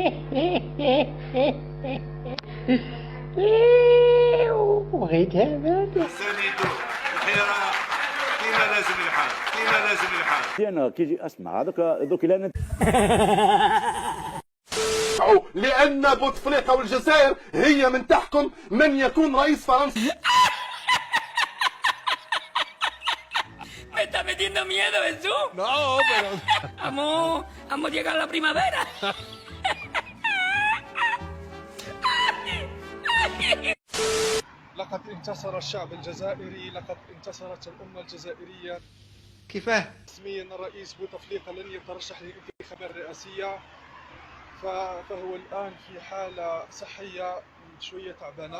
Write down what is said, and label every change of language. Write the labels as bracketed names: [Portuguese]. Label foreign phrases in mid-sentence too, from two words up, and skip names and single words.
[Arabic] بغيت هذا ساندوا الحراك كيما لازم الحال، كيما لازم الحال. انا كيجي اسمع دوك لا لأن بوتفليقة والجزائر هي من تحكم من يكون رئيس فرنسا. [Spanish] Me está metiendo miedo, Jesús. No, pero... Vamos a llegar a la primavera. [Arabic] لقد انتصر الشعب الجزائري، لقد انتصرت الأمة الجزائرية. كيفاه؟ رسميا الرئيس بوتفليقة لن يترشح للانتخابات الرئاسية، فهو الآن في حالة صحية شوية تعبانة.